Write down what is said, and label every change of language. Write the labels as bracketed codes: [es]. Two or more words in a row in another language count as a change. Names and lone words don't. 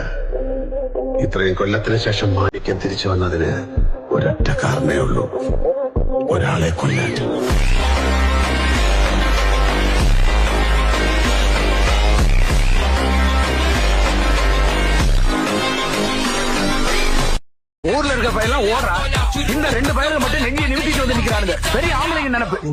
[ml] ഇത്രയും കൊല്ലത്തിന് ശേഷം മാണിക്യം തിരിച്ചു വന്നതിന് ഒരൊറ്റ കാരണമേ ഉള്ളൂ, ഒരാളെ കൊല്ലാൻ. [ta] ஊர்ல இருக்க பையெல்லாம் ஓடுறா, இந்த 2 பையனுக்கு மட்டும் நெஞ்சியை நிமித்திட்டு வந்து நிக்கிறானுங்க. பெரிய ஆம்பளைங்க நினைப்பு.